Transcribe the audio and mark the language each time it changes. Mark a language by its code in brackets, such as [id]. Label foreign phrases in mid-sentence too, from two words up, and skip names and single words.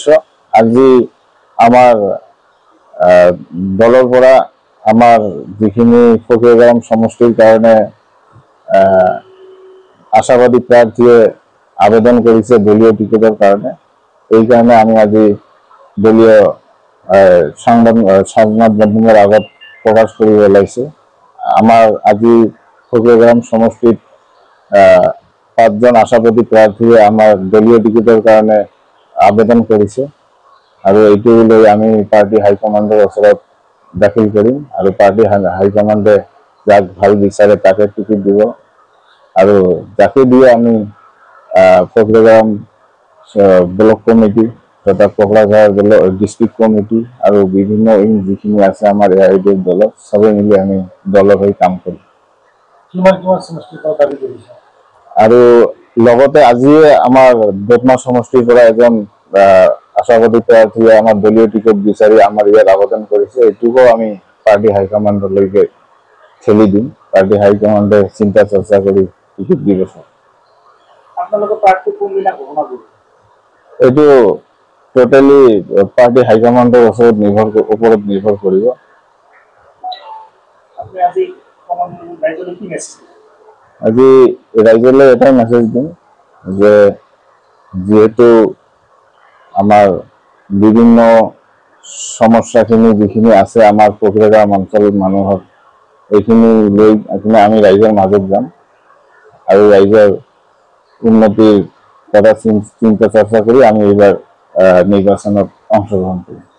[as] আজি আমার দলের পৰা আমার যিখিনি ফকিরগাঁও সমষ্টির কারণে আশাবাদী প্রার্থীয়ে আবেদন করেছে দলীয় টিকেটের কারণে, এই কারণে আমি আজি দলীয় সংবাদ মাধ্যমের আগত প্রকাশ করে ওলাইছে। আমার আজি ফকিরগাঁও সমষ্টিত 5 জন আশাবাদী প্রার্থীয়ে আমার দলীয় টিকেটের কারণে আবেদন করেছে। আর এইটো লৈ আমি [en] party high command [as] ওচৰত দাখিল কৰিম আৰু [en] party high command [as] যাক ভাল বিচাৰে তাকে টিকেট দিব। আর যাকে দিয়ে আমি ফকিরগাঁও [en] block committee [as] তথা কোকরাঝাড় [en] district committee [as] আর বিভিন্ন যিখিনি আছে আমার এআইডিএফ দল সবাই মিলে আমি দলের হয়ে কাম করি। আর লগতে আজিয়ে আমার বেতমা সমষ্টির পৰা এজন আশাবাদী প্রার্থীয়ে আমার দলীয় টিকেট বিচারি আমার ইয়াত আবেদন করেছে। এটুকু আমি [en] party high command [as] ঠেলি দিম। [en] party high command [as] চিন্তা চর্চা করে টিকেট দিব। এইটো [en] totally party high command [as] উপৰত নির্ভর কৰিব। আজি রাইজলে এটাই মেসেজ দিম যে যেহেতু আমার বিভিন্ন সমস্যাখিনি যিখিনি আছে আমার ফকিরগাঁও অঞ্চলের মানুহৰ এইখিনি লৈ আমি রাইজৰ মাজত যাম আৰু রাইজৰ উন্নতির কথা চিন্তা চর্চা করে আমি এবার নির্বাচনত অংশগ্রহণ করি।